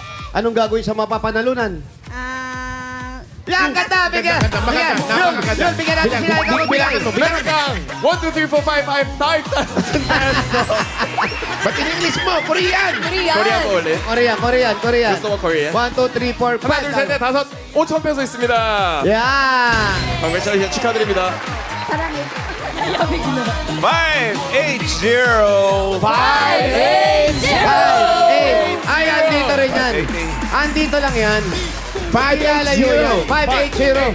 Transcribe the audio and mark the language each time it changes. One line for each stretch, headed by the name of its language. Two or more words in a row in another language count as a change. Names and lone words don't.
Filipino: Anong gagawin sa mapapanalunan? Yan, ganda! Bigyan! Yun, bigyan natin sila. Ikaw magbigay. Meron kang 1, 2, 3, 4, 5, 5 5,000 Ba't in-English mo? Korean! Korea po ulit. Korean. Gusto mo Korean? 1, 2, 3, 4,
Korean: 하나, 둘, 셋, 넷, 5. 다섯, 5천 페소 있습니다.
Filipino: Yan!
Korean: Congratulations, 축하드립니다.
Filipino: Sarangin. 580. 5, 8. Ay, andito rin yan. Andito lang yan. 580. 580.